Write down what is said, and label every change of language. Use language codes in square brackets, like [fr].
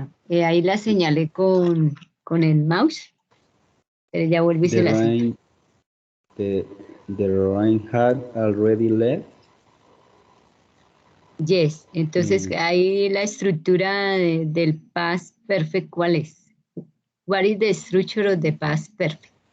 [es] Ahí la señalé con el mouse, pero ya vuelvo y se la señalo. [en] The rain had already left. [es] Yes, entonces ahí la estructura del past perfect, ¿cuál es? [en] What is the structure of the past perfect?